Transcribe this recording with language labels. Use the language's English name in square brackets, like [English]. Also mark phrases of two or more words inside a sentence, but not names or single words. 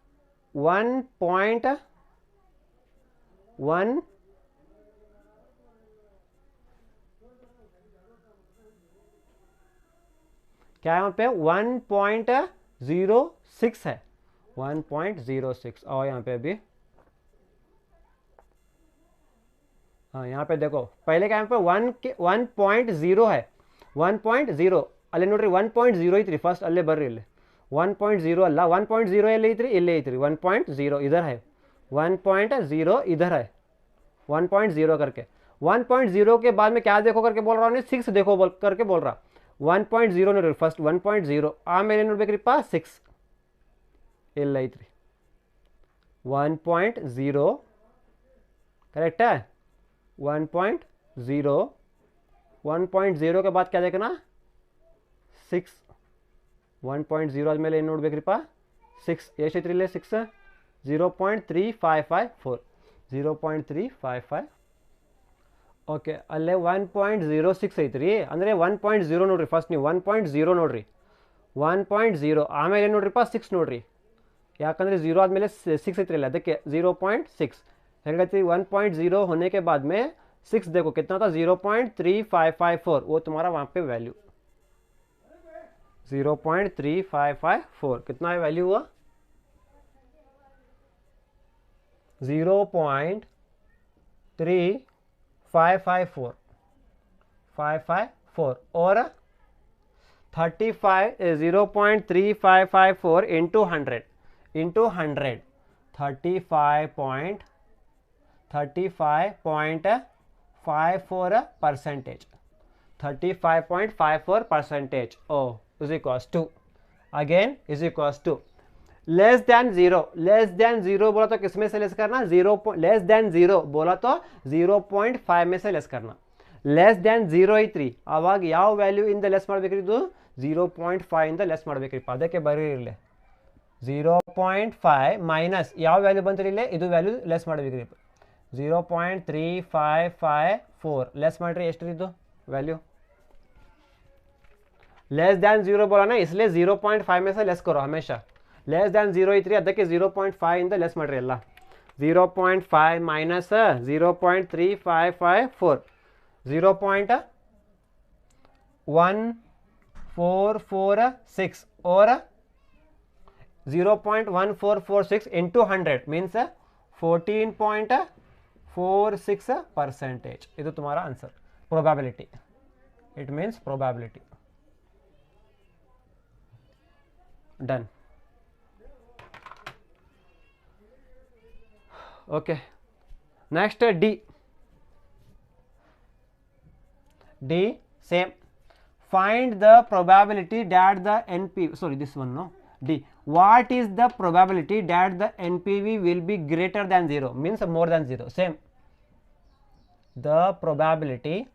[Hindi] 1.1 क्या है वहाँ पे? 1.06 है. 1.06. और यहाँ पे अभी हाँ यहाँ पे देखो पहले क्या पे 1.0 है 1.0 [Kannada] ಅಲ್ಲೇ ನೋಡ್ರಿ 1.0 ಐತ್ರಿ ಫಸ್ಟ್ ಅಲ್ಲೇ ಬರ್ರಿ ಇಲ್ಲಿ 1.0 ಅಲ್ಲ 1.0 ಎಲ್ಲಿ ಐತ್ರಿ ಇಲ್ಲೇ ಐತ್ರಿ [Hindi] 1.0 इधर है 1.0 इधर है 1.0 करके 1.0 के बाद में क्या देखो करके बोल रहा हूँ 6 देखो करके बोल रहा 1.0 [Kannada] ನೋಡ್ರಿ ಫಸ್ಟ್ 1.0 ಆಮೇಲೆ ನೋಡ್ಬೇಕ್ರಿಪ್ಪ 6 ಇಲ್ಲ ಐತ್ರಿ [Hindi] 1.0 करेक्ट है 1.0 1.0 के बाद क्या देखना 6 1.0 [Kannada] ಆದಮೇಲೆ ಏನು ನೋಡ್ಬೇಕ್ರಿಪ್ಪ 6 ಎಷ್ಟೈತ್ರಿ ಇಲ್ಲೇ [Hindi] 6 [Kannada] 0.3554 0.355 ಓಕೆ ಅಲ್ಲೇ 1.06 ಐತ್ರಿ ಅಂದರೆ 1.0 ನೋಡ್ರಿ ಫಸ್ಟ್ ನೀವು 1.0 ನೋಡ್ರಿ 1.0 ಆಮೇಲೆ ಏನು ನೋಡ್ರಿಪ್ಪ 6 ನೋಡ್ರಿ ಯಾಕಂದರೆ 0 ಆದಮೇಲೆ 6 ಐತ್ರಿ ಇಲ್ಲ ಅದಕ್ಕೆ 0.6 हेंगती 1.0 [Hindi] होने के बाद में 6 देखो कितना था 0.3554 वो तुम्हारा वहाँ पे वैल्यू 0.3554 कितना है वैल्यू हुआ 0.3554 554 और 0.3554 into 100 35.54% [English] 35.54% oh is equals to again is equals to लेस [Hindi] देन जीरो बोला तो किस में से लेस करना लेस देन जीरो बोला तो 0.5 में से लेस करना लेस देन [Kannada] 0.3 ಅವಾಗ ಯಾವ ವ್ಯಾಲ್ಯೂ ಇಂದ ಲೆಸ್ ಮಾಡಬೇಕ್ರಿ ಇದು 0.5 ಇಂದ ಲೆಸ್ ಮಾಡಬೇಕ್ರಿ ಅದಕ್ಕೆ ಬರೀರ್ಲಿ 0.5 ಮೈನಸ್ ಯಾವ ವ್ಯಾಲ್ಯೂ ಬಂತ್ರಿ ಇಲ್ಲೇ ಇದು ವ್ಯಾಲ್ಯೂ ಲೆಸ್ ಮಾಡಬೇಕ್ರಿ 0.3554 लेस ಮಾಡ್ರಿ ಎಷ್ಟು ಇದು वैल्यू [English] less than [Hindi] 0 बोला ना इसलिए 0.5 में से लेस करो हमेशा [English] less than [Hindi] 0 इतनी [Kannada] ಅದಕ್ಕೆ 0.5 ಇಂದ ಲೆಸ್ ಮಾಡ್ರಿ ಎಲ್ಲ [Hindi] 0.5 minus 0.3554 [English] 0.1446 और 0.1446 into 100 means 14.46% ಇದು [Hindi] तुम्हारा आंसर [English] probability it means probability done okay next d same find the probability that the NPV sorry this one no d what is the probability that the NPV will be greater than 0 means more than 0 same the probability